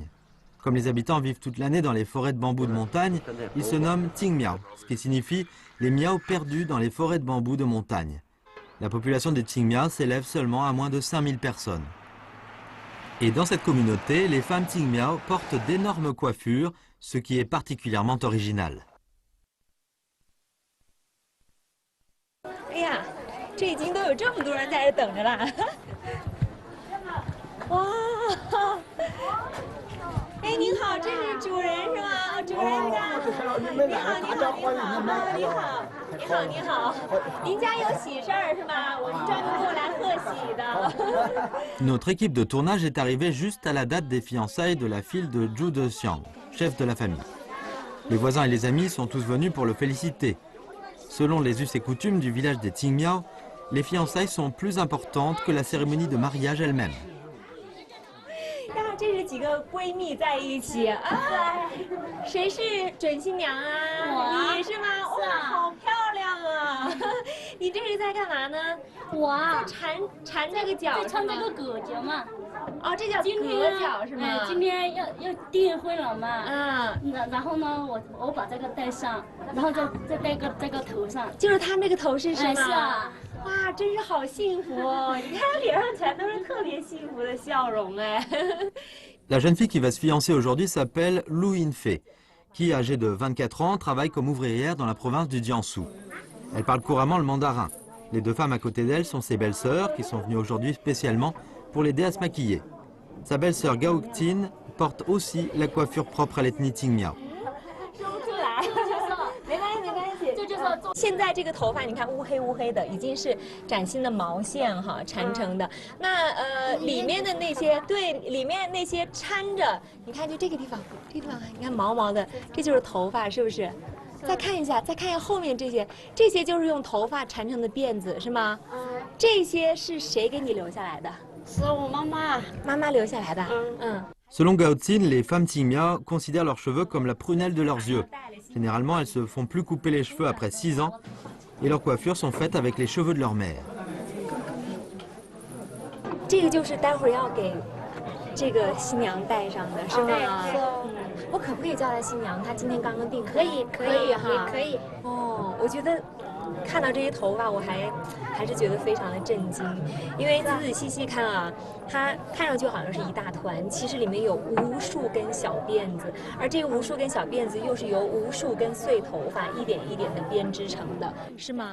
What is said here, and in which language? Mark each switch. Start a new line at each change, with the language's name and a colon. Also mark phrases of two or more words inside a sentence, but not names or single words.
French: Comme les habitants vivent toute l'année dans les forêts de bambous de montagne, ils se nomment Tingmiao, ce qui signifie les Miao perdus dans les forêts de bambous de montagne. La population des Tingmiao s'élève seulement à moins de 5000 personnes. Et dans cette communauté, les femmes Tingmiao portent d'énormes coiffures, ce qui est particulièrement original.
Chinese: 哎呀，这已经都有这么多人在这等着了。哇！哎，您好，这是主人是吗？主人家。你好，你好，你好，你好，你好。您家有喜事儿是吗？我们专门过来贺喜的。
French: Notre équipe de tournage est arrivée juste à la date des fiançailles de la fille de Zhu Dexiang, chef de la famille. Les voisins et les amis sont tous venus pour le féliciter. Selon les us et coutumes du village des Tingmiao, les fiançailles sont plus importantes que la cérémonie de mariage elle-même.
Chinese: 这是几个闺蜜在一起啊？谁是准新娘啊？你是吗？哇，好漂亮啊！你这是在干嘛呢？我啊，缠这个脚，在穿这个葛脚嘛。哦，这叫葛脚是吗？今天要订婚了嘛。啊。然后呢，我把这个戴上，然后再戴个这个头上。就是他那个头饰是吗？是啊。哇，真是好幸福哦！你看脸上全都是特别幸福的笑容哎。
French: La jeune fille qui va se fiancer aujourd'hui s'appelle Lu Yinfei, qui, âgée de 24 ans, travaille comme ouvrière dans la province du Jiangsu. Elle parle couramment le mandarin. Les deux femmes à côté d'elle sont ses belles-sœurs qui sont venues aujourd'hui spécialement pour l'aider à se maquiller. Sa belle-sœur Gao Tin porte aussi la coiffure propre à l'ethnie Tingmiao.
Chinese: 现在这个头发，你看乌黑乌黑的，已经是崭新的毛线哈缠成的。那里面的那些，对，里面那些掺着，你看就这个地方，这个地方你看毛毛的，这就是头发，是不是？再看一下后面这些，这些就是用头发缠成的辫子，是吗？这些是谁给你留下来的？是我妈妈，妈妈留下来的。
French: Selon Gao Tin, les femmes Tingmiao considèrent leurs cheveux comme la prunelle de leurs yeux. Généralement, elles se font plus couper les cheveux après 6 ans et leurs coiffures sont faites avec les cheveux de leur mère.
Chinese: 这个就是待会儿要给这个新娘戴上的，是吗？我可不可以叫她新娘？她今天刚刚订婚。可以哈，可以。哦，我觉得看到这些头发，我还是觉得非常的震惊，因为仔仔细细看啊，它看上去好像是一大团，其实里面有无数根小辫子，而这个无数根小辫子又是由无数根碎头发一点一点的编织成的，是吗